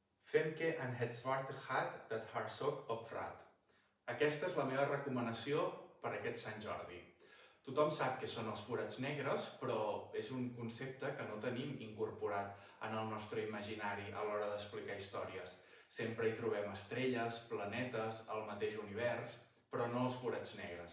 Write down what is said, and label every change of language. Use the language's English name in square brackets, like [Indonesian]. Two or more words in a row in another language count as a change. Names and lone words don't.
[Catalan] Femke en het zwarte gat dat haar sok opvrat. Aquesta és la meva recomanació per aquest Sant Jordi. Tothom sap què són els forats negres, però és un concepte que no tenim incorporat en el nostre imaginari a l'hora d'explicar històries. Sempre hi trobem estrelles, planetes, el mateix univers, però no els forats negres.